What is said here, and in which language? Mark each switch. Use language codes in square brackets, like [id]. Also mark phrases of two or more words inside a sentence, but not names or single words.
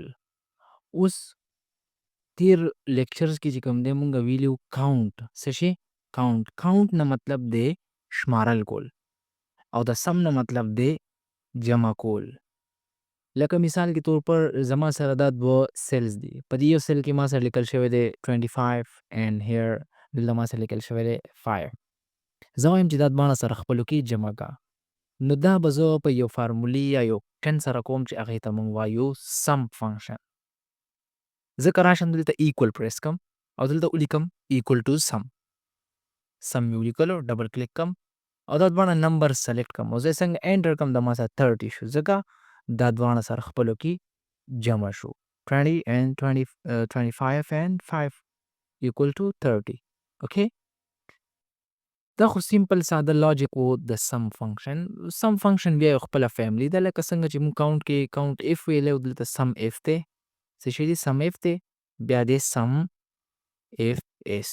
[ps] اوس تیر لیکچرز کې چې کوم دی مونږ ویلي وو کاونټ. څه شي؟ کاونټ. کاونټ نه مطلب دی شمارل کول او د سم نه مطلب دی جمع کول. لکه مثال کې طور پر زما سره دا دوه سیلز دي. په دې یو سیل کې ما سره لیکل شوی دی 25 [en] and here [ps] دلته ما سره لیکل شوی دی 5. زه وایم چې دا دواړه سره خپلو کې جمع کا. نو دا به زه په یو فارمولي یا یو فنکشن سره کوم چې هغې ته مونږ وایو [en] sum function. [ps] ځکه راشم دلته [en] equal press [ps] کم او دلته ولیکم [en] equal to sum. [ps] سم مې ولیکلو، [en] double click [ps] کم او دا دواړه [en] number select [ps] کم او زه څنګه انټر کم د ما سره 30 شو ځکه دا دواړه سره خپلو کې جمع شو. [en] 25 and 5 equal to 30. [ps] اوکې، دا خو سیمپل ساده لاجیک و د [en] sum function. sum function [ps] بیا یو خپله فیملی ده، لکه څنګه چې مونږ کاونټ کې [en] count if [ps] ویلی و دلته [en] sum if [ps] دی. څه شی دی؟ [en] sum if [ps] دی. بیا دی [en] sum ifs.